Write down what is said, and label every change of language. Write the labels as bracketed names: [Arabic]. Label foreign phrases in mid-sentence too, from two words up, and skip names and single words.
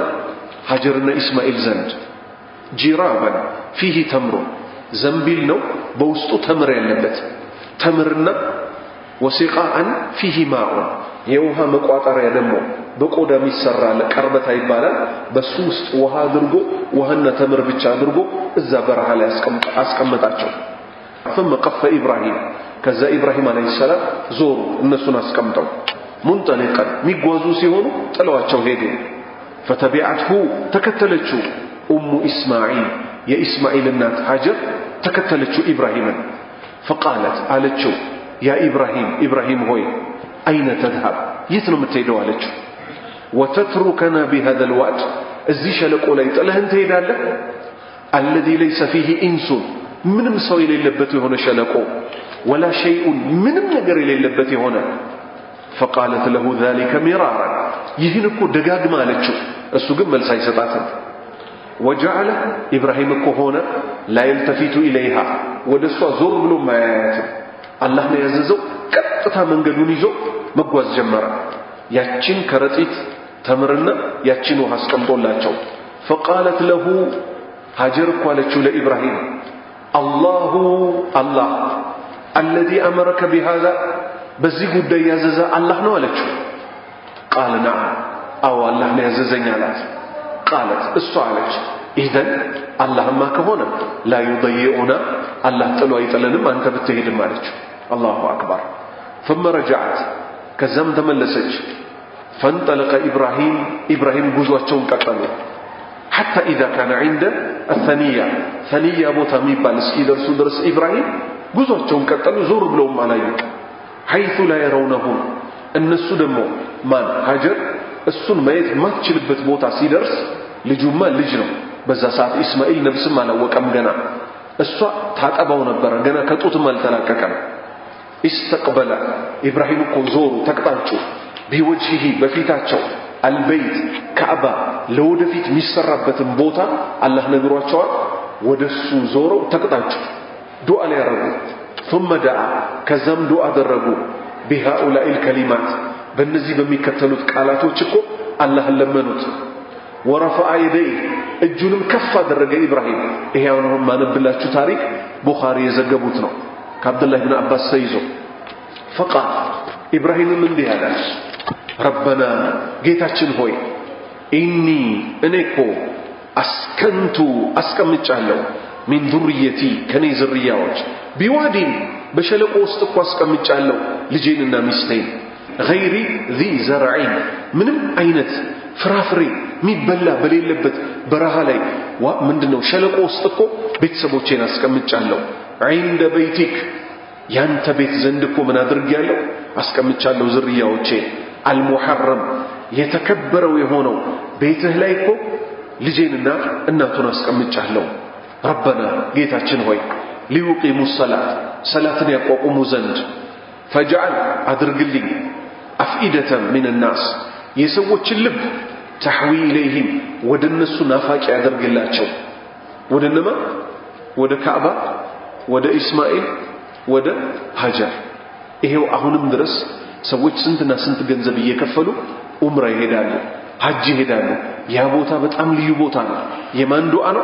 [Amharic] ሀጀርና ኢስማኤል ዘንድ። [Arabic] جرابا فيه تمر [Amharic] ዘንቢል ነው በውስጡ ተምር ያለበት ተምርና [Arabic] وسقاء فيه ماء [Amharic] የውሃ መቋጠሪያ ደግሞ በቆዳ የሚሰራ ለቀርበታ ይባላል። በሱ ውስጥ ውሃ አድርጎ ውሃና ተምር ብቻ አድርጎ እዛ በረሃ ላይ አስቀመጣቸው። [Arabic] ثم قف إبراهيم [Amharic] ከዛ ኢብራሂም [Arabic] عليه السلام [Amharic] ዞሩ እነሱን አስቀምጠው ሙንጠሊቀን ሚጓዙ ሲሆኑ ጥለዋቸው ሄዱ። فتبعته ተከተለችው [Arabic] أم إسماعيل [Amharic] የኢስማኤል እናት ሀጀር ተከተለችው ኢብራሂምን። فقالت አለችው ያ ኢብራሂም ሆይ [Arabic] أين تذهب [Amharic] የት ነው የምትሄደው አለችው። [Arabic] وتتركنا بهذا الواد [Amharic] እዚህ ሸለቆ ላይ ጥለህን ትሄዳለህ? [Arabic] الذي ليس فيه انس [Amharic] ምንም ሰው የሌለበት የሆነ ሸለቆ [Arabic] ولا شيء [Amharic] ምንም ነገር የሌለበት የሆነ [Arabic] فقالت له ذلك مرارا [Amharic] ይህን እኮ ደጋግማ አለችው። እሱ ግን መልስ አይሰጣትም። وجعل ኢብራሂም እኮ ሆነ [Arabic] لا يلتفت اليها [Amharic] ወደሷ ዞር ብሎ ማያያት አላህ ነው ያዘዘው። ቀጥታ መንገዱን ይዞ መጓዝ ጀመረ። ያቺን ከረጢት ተምርና ያቺን ውሃ አስቀምጦላቸው [Arabic] فقالت له [Amharic] ሀጀር እኮ አለችው ለኢብራሂም [Arabic] الله الذي أمرك بهذا [Amharic] በዚህ ጉዳይ ያዘዘ አላህ ነው አለችው። [Arabic] قال نعم [Amharic] አዎ አላህ ነው ያዘዘኝ አላት። قالت እሷ አለች إذن አላህማ ከሆነ [Arabic] لا يضيعنا [Amharic] አላህ ጥሎ አይጥለንም አንተ ብትሄድም አለችው። [Arabic] الله أكبر. ثم رجعت [Amharic] ከዛም ተመለሰች። [Arabic] فانطلق إبراهيم [Amharic] ጉዟቸውን ቀጠሉ [Arabic] حتى إذا كان عند الثنية [Amharic] ቦታ የሚባል እስኪደርሱ ድረስ ኢብራሂም ጉዟቸውን ቀጠሉ። ዞር ብለውም አላዩ። [Arabic] حيث لا يرونهم [Amharic] እነሱ ደግሞ ማን ሀጀር እሱን ማየት ማትችልበት ቦታ ሲደርስ ልጁማ ልጅ ነው በዛ ሰዓት ኢስማኤል ነብስም አላወቀም ገና። እሷ ታጠባው ነበር ገና ከጡትም አልተላቀቀም። استقبل ኢብራሂም እኮ ዞሩ ተቅጣጩ بوجهه በፊታቸው አልበይት ካዕባ ለወደፊት የሚሰራበትን ቦታ አላህ ነግሯቸዋል። ወደሱ ዞረው ተቅጣጩ ዱዓ ያረጉ [Arabic] ثم دعا [Amharic] ከዛም ዱዓ አደረጉ [Arabic] بهؤلاء الكلمات [Amharic] በእነዚህ በሚከተሉት ቃላቶች እኮ አላህን ለመኑት። [Arabic] ورفع يديه [Amharic] እጁንም ከፍ አደረገ ኢብራሂም። ይሄው ነው ማነብላችሁ ታሪክ ቡኻሪ የዘገቡት ነው ከአብዱላህ ኢብኑ አባስ ተይዞ فقال ኢብራሂምም እንዲህ አለ ረበና ጌታችን ሆይ ኢኒ እኔኮ አስከንቱ አስቀምጫለሁ [Arabic] من ذريتي [Amharic] ከኔ ዝርያዎች ቢዋዲን በሸለቆ ውስጥ እኮ አስቀምጫለሁ ልጄንና ሚስቴን [Arabic] غير ذي زرع [Amharic] ምንም አይነት ፍራፍሬ ሚበላ በሌለበት በረሃ ላይ ምንድነው ሸለቆ ውስጥ እኮ ቤተሰቦቼን አስቀምጫለሁ [Arabic] عند بيتك [Amharic] ያንተ ቤት ዘንድ እኮ ምን አድርጌያለሁ አስቀምጫለሁ ዝርያዎቼ አልሙሐረም የተከበረው የሆነው ቤትህ ላይ እኮ ልጄንና እናቱን አስቀምጫለሁ። ረበና ጌታችን ሆይ ሊዩቂሙ ሰላትን ያቋቁሙ ዘንድ ፈጅዐል አድርግልኝ [Arabic] أفئدة من الناس [Amharic] የሰዎችን ልብ [Arabic] تهوي إليهم [Amharic] ወደ እነሱ ናፋቂ ያደርግላቸው። ወደነማ ወደ ካዕባ ወደ ኢስማኤል ወደ ሀጀር። ይሄው አሁንም ድረስ ሰዎች ስንትና ስንት ገንዘብ እየከፈሉ ዑምራ ይሄዳሉ ሐጅ ይሄዳሉ። ያ ቦታ በጣም ልዩ ቦታ ነው። የማን ዱዓ ነው?